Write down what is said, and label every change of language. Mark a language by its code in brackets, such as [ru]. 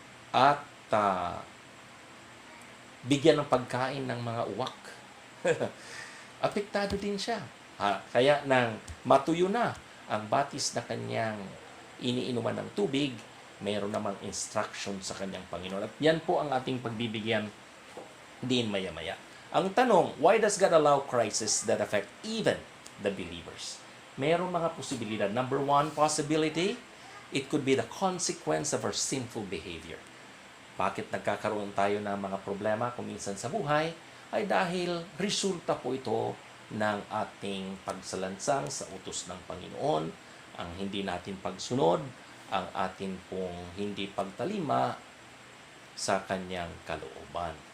[tl] At bigyan ng pagkain ng mga uwak. Apektado din siya. Kaya nang matuyo na ang batis na kanyang iniinuman ng tubig, mayroon namang instruction sa kanyang Panginoon. At yan po ang ating pagbibigyan din maya-maya. Ang tanong, [en] why does God allow crisis that affect even the believers? [tl] Mayroon mga posibilidad. [en] Number one possibility, it could be the consequence of our sinful behavior. [tl] Bakit nagkakaroon tayo ng mga problema kung minsan sa buhay? Ay dahil resulta po ito ng ating pagsalansang sa utos ng Panginoon, ang hindi natin pagsunod, ang atin pong hindi pagtalima sa kanyang kalooban.